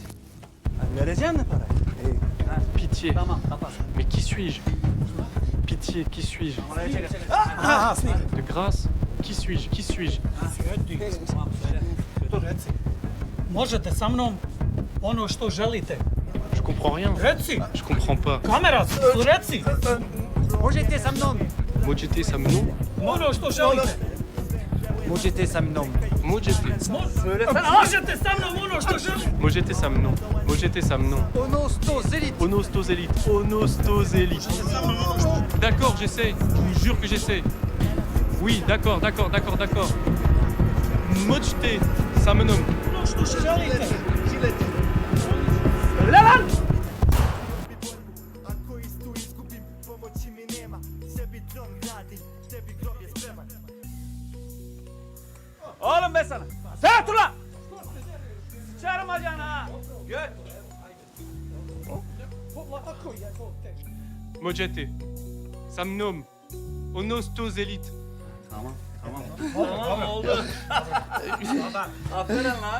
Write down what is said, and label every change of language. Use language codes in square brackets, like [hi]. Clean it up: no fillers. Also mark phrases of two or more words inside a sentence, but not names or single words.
[tr] Hadi vereceksin mi parayı? İyi. Ha. [fr] Pitié. [tr] Tamam kapat. [fr] Mais qui suis-je? Pitié, qui suis-je? De grâce, qui suis-je? Qui suis-je? [bs] Možete sa mnom ono što želite. [fr] Je comprends rien. [bs] Reci. [fr] Je comprends pas. [bs] Kamera, reci. Možete sa mnom. Mojete samnom? Ono što želite. Mojete samnom. Mojete. Možete sa mnom ono što želite. Mojete samnom. Mojete samnom. Onostozelit. Onostozelit. Onostozelit. [fr] D'accord, j'essaie. Je vous jure que j'essaie. Oui, d'accord. Mojete samnom. Ono što želite. [tr] Öyle lan! [bs] Ako istu izgubim, pomoći mi nema. Sebi dron gradim, tebi grob je spreman. [tr] Oğlum be sana. Sen dur lan! Sıçarım acana ha. Gör. [bs] Mojete. Samnom. Onostozelit. [tr] Tamam oldu. Aferin lan.